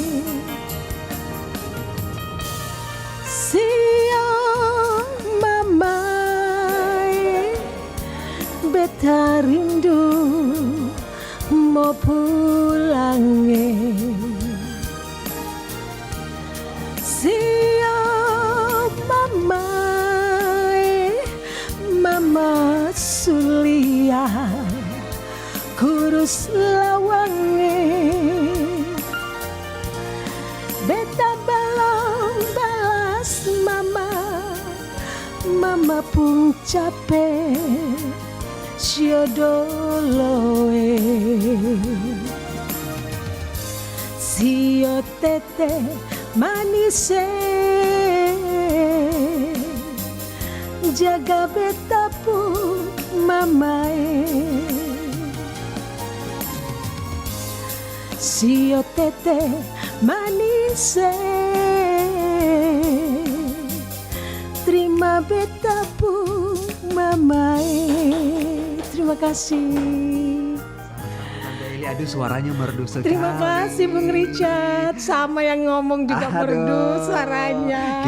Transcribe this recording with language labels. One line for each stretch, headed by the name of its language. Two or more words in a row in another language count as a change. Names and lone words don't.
Ambonese Malay: Sio mamae beta rindu mau pulang. Sio mamae mama sulia kurus lawange beta belum balas mama pun capek syodoloe sio tete manise jaga beta pun mamae. Sio tete manise terima beta pun mamae.
Indonesian: Terima kasih. Aduh suaranya merdu sekali. Terima kasih Bung Richard. Sama yang ngomong juga merdu suaranya.